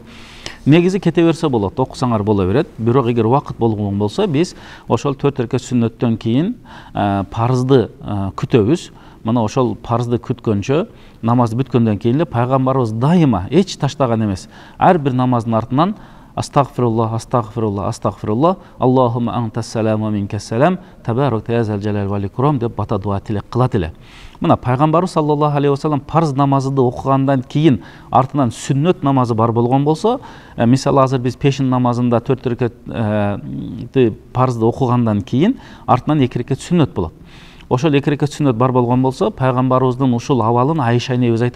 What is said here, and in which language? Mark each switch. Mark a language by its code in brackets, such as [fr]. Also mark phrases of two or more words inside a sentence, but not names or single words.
[ky] Негизи кете берсе болот, окусаңар боло берет. Бирок эгер убакыт болгон болсо, биз ошол 4 рекат сүннөттөн кийин парзды күтөбүз. Мына ошол парзды күткөнчө, намазды бүткөндөн кийин эле пайгамбарыбыз дайыма эч таштаган эмес. [ar] Ар бир намаздын артынан أستغفر الله أستغفر الله أستغفر الله, اللهم أنت السلام ومنك السلام, تباركت يا ذا الجلال والإكرام [ky] деп бата дуа тилек кылат эле. Мына пайгамбарыбыз [ar] صلى الله عليه وسلم [ky] парз намазды окугандан кийин артынан сүннөт намазы бар болгон болсо, мисалы азыр биз пешин намазында 4 рекатты парзды окугандан кийин артынан 2 рекат сүннөт болот. Ошол 2 рекат сүннөт бар болгон болсо, пайгамбарыбыздын ушул абалын Айша энебиз айтат.